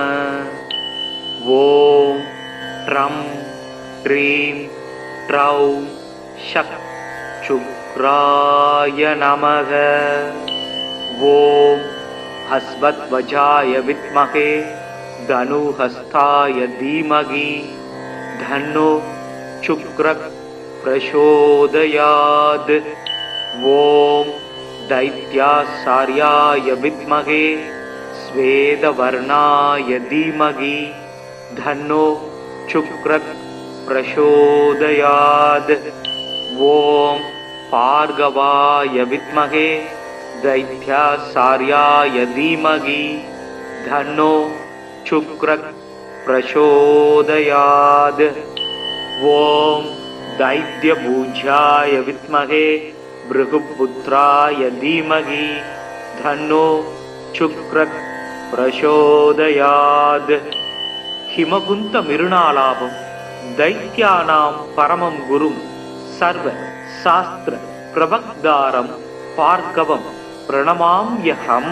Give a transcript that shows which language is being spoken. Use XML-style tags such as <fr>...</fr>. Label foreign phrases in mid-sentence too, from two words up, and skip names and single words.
<sa>ओं द्रां द्रीं द्रौं सः शुक्राय नमः. ओम् अश्वध्वजाय विद्महे धनुर्हस्ताय धीमहि तन्नो शुक्रः प्रचोदयात्. ஓம் दैत्यासार्याय विद्महे स्वेदवर्णाय धीमहि धन्नो शुक्रः प्रचोदयात्. ओम भार्गवाय विद्महे दैत्यासार्याय धीमहि धन्नो शुक्रः प्रचोदयात्. ओम् दैत्यपूज्याय विद्महे भृगुपुत्राय धीमहि तन्नो शुक्रः प्रचोदयात्. हिमकुन्द मृणालाभं दैत्यानां परमं गुरुम् सर्व शास्त्र प्रवक्तारं भार्गवं प्रणमाम्यहम्.</sa>